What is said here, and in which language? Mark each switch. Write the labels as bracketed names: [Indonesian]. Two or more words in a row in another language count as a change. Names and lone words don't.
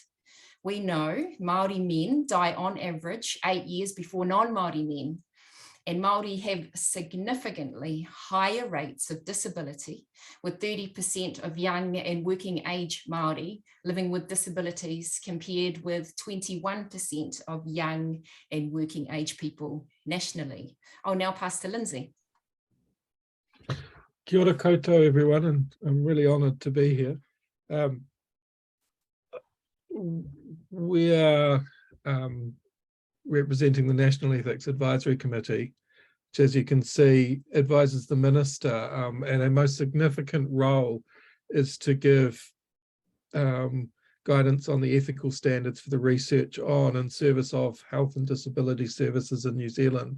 [English] We know Māori men die on average 8 years before non-Māori men, and Māori have significantly higher rates of disability, with 30% of young and working age Māori living with disabilities compared with 21% of young and working age people nationally. I'll now pass to Lindsay. [Māori] Kia ora koutou, [English] everyone, and I'm really honoured to be here. We are representing the National Ethics Advisory Committee, which, as you can see, advises the Minister, and a most significant role is to give guidance on the ethical standards for the research on and service of health and disability services in New Zealand.